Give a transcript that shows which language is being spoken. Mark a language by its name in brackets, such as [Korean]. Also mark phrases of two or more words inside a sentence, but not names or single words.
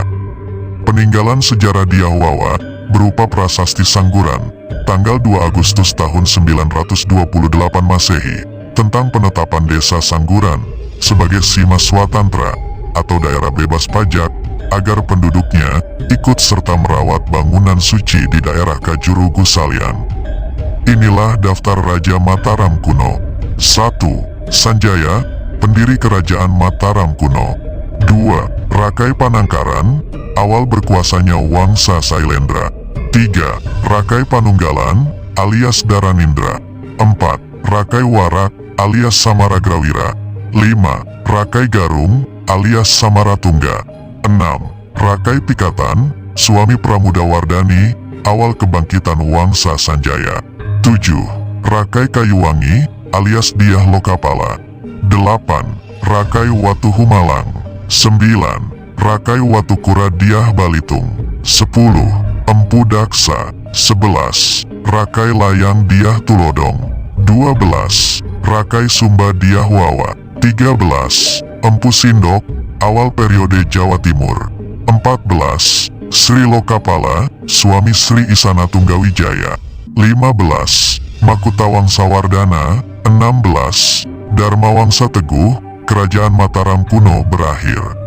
[Indonesian] Peninggalan sejarah Dyah Wawa berupa prasasti Sangguran, tanggal 2 Agustus tahun 928 Masehi, tentang penetapan desa Sangguran sebagai Sima Swatantra atau daerah bebas pajak, agar penduduknya ikut serta merawat bangunan suci di daerah Kajurugu Salian. Inilah daftar Raja Mataram kuno. 1. Sanjaya, pendiri Kerajaan Mataram kuno. 2. Rakai Panangkaran, awal berkuasanya Wangsa Sailendra. 3. Rakai Panunggalan, alias Daranindra. 4. Rakai Warak, alias Samaragrawira. 5. Rakai Garung, alias Samaratungga. 6. Rakai Pikatan, suami Pramudawardhani, awal kebangkitan Wangsa Sanjaya. 7. Rakai Kayuwangi, alias Dyah Lokapala. 8. Rakai Watu Humalang. 9. Rakai Watukura Dyah Balitung. 10. Empu Daksa. 11. Rakai Layang Dyah Tulodong. 12. Rakai Sumba Dyah Wawa. 13. 13. Empu Sindok, awal periode Jawa Timur. 14. Sri Lokapala, suami Sri Isana Tunggawijaya. 15. Makutawang Sawardana. 16. Dharma Wangsa Teguh, Kerajaan Mataram kuno berakhir.